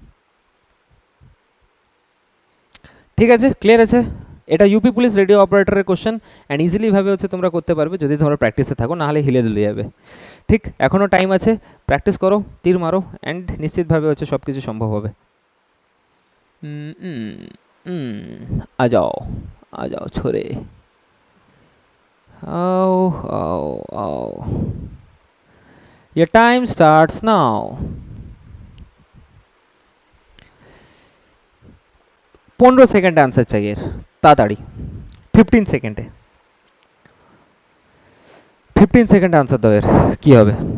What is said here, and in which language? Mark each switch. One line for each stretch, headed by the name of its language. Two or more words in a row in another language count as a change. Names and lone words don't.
Bangla: ঠিক আছে, ক্লিয়ার আছে? এটা
English: UP police radio operator's question,
Bangla: অ্যান্ড ইজিলিভাবে হচ্ছে তোমরা করতে পারবে যদি তোমরা প্র্যাকটিসে থাকো, নাহলে হিলে দুলে যাবে। ঠিক, এখনও টাইম আছে, প্র্যাকটিস করো, তীর মারো, অ্যান্ড নিশ্চিতভাবে হচ্ছে সব কিছু সম্ভব হবে।
Hindi: आ जाओ आ जाओ छोरे, आओ आओ आओ,
English: your time starts now।
Bangla: 15 সেকেন্ড
Hindi: आंसर चाहिए
Bangla: তাড়াতাড়ি, 15 সেকেন্ডে, 15 সেকেন্ড आंसर দাও এর কি হবে।